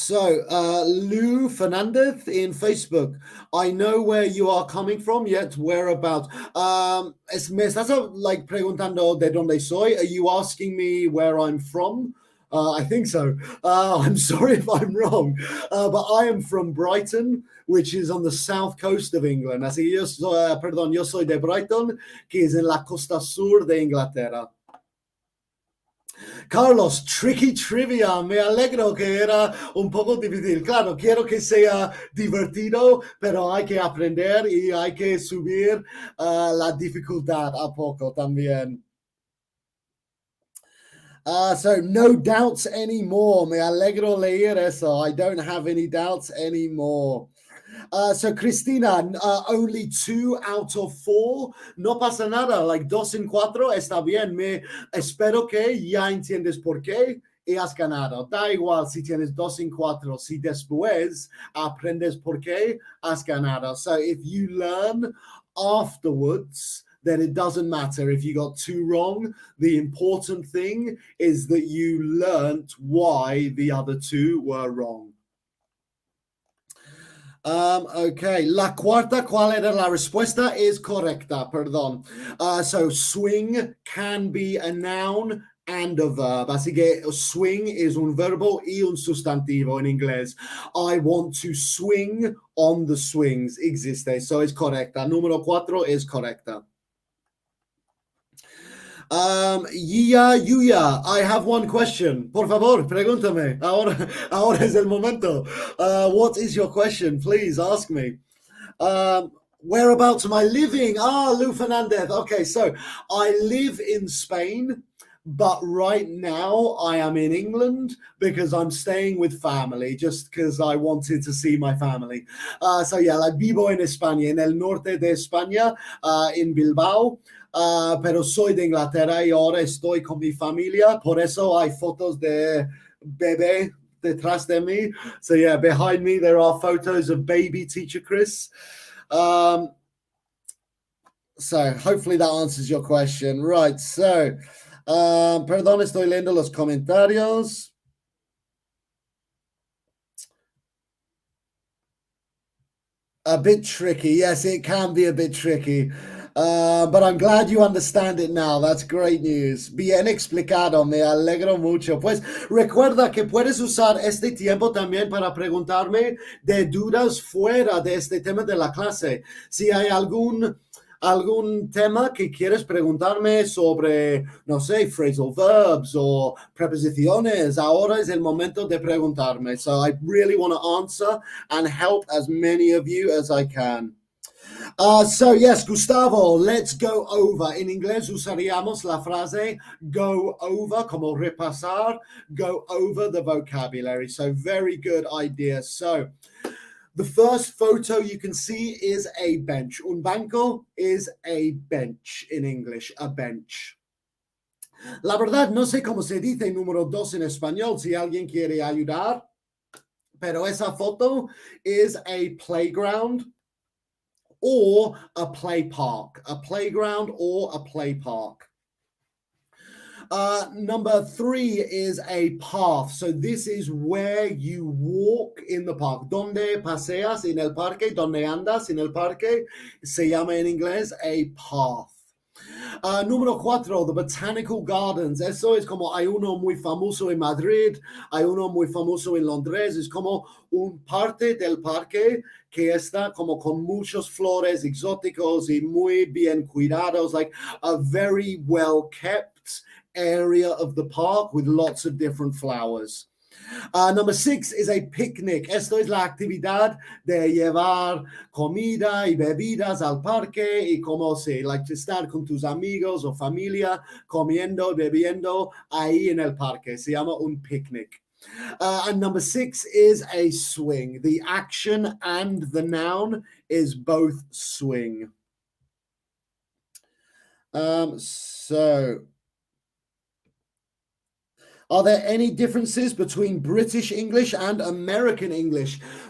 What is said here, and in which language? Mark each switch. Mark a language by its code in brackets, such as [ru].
[en] Lou Fernandez in Facebook. I know where you are coming from, yet whereabouts. [es] Me estás like preguntando de dónde soy. [en] Are you asking me where I'm from? I think so. I'm sorry if I'm wrong, but I am from Brighton, which is on the south coast of England. [es] Así que yo soy de Brighton, que es en la costa sur de Inglaterra. Carlos, [en] tricky trivia. [es] Me alegro que era un poco difícil. Claro, quiero que sea divertido, pero hay que aprender y hay que subir la dificultad a poco también. [en] So no doubts anymore. [es] Me alegro leer eso. [en] I don't have any doubts anymore. So Cristina, only 2 out of 4. [es] No pasa nada, like 2 en 4 está bien. Me espero que ya entiendes por qué y has ganado. Da igual si tienes 2 en 4. Si después aprendes por qué, has ganado. [en] So if you learn afterwards, then it doesn't matter if you got 2 wrong. The important thing is that you learned why the other 2 were wrong. [es] Okay, la cuarta, ¿cuál era la respuesta? Es correcta, perdón. [en] So swing can be a noun and a verb. [es] Así que swing es un verbo y un sustantivo en inglés. [en] I want to swing on the swings. [es] Existe, so es correcta. Número 4 es correcta. [en] Yuya, I have one question. [es] Por favor, pregúntame. Ahora es el momento. [en] What is your question? Please ask me. Whereabouts am I living? Lou Fernandez. Okay, so I live in Spain, but right now I am in England because I'm staying with family, just because I wanted to see my family. [es] So yeah, like vivo en España, en el norte de España, in Bilbao. Pero soy de Inglaterra y ahora estoy con mi familia. Por eso hay fotos de bebé detrás de mí. [en] So yeah, behind me there are photos of baby teacher Chris. So hopefully that answers your question. Right, so perdón, estoy leyendo los comentarios. A bit tricky. Yes, it can be a bit tricky. But I'm glad you understand it now. That's great news. [es] Bien explicado. Me alegro mucho. Pues recuerda que puedes usar este tiempo también para preguntarme de dudas fuera de este tema de la clase. Si hay algún tema que quieres preguntarme sobre, no sé, phrasal verbs o preposiciones, ahora es el momento de preguntarme. [en] So I really want to answer and help as many of you as I can. So yes, Gustavo, let's go over. [es] En inglés usaríamos la frase go over, como repasar, go over the vocabulary. [en] So very good idea. So the first photo you can see is a bench. Un banco is a bench in English, a bench. [es] La verdad, no sé cómo se dice número 2 en español, si alguien quiere ayudar, pero esa foto [en] is a playground or a play park, a playground or a play park. Number 3 is a path. So this is where you walk in the park. [es] Dónde paseas en el parque, donde andas en el parque, se llama en inglés a path. Número 4, the Botanical Gardens. Eso es como hay uno muy famoso en Madrid, hay uno muy famoso en Londres. Es como un parte del parque que está como con muchos flores exóticos y muy bien cuidados, [en] like a very well kept area of the park with lots of different flowers. Number 6 is a picnic. [es] Esto es la actividad de llevar comida y bebidas al parque y como se, like, estar con tus amigos o familia comiendo y bebiendo ahí en el parque. Se llama un picnic. [en] And number 6 is a swing. The action and the noun is both swing. So, are there any differences between British English and American English?